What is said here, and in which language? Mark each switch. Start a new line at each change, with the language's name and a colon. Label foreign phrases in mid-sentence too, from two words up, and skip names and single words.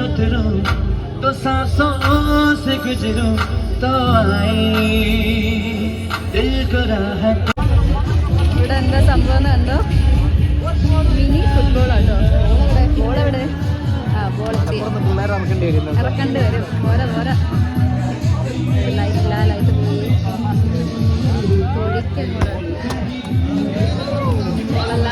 Hindi: उतरूं तो सांसों से गुजरूं तो आए दिल को राहत.
Malayalam: ഇവിടെ എന്താ സംഭവം കണ്ടോ? മിനി ഫുട്ബോളാട്ടോ. ബോളെവിടെ? ആ ബോൾ ഇറക്കേണ്ടി വരും. പോരാ ലൈറ്റ് പോയി ബോളല്ല.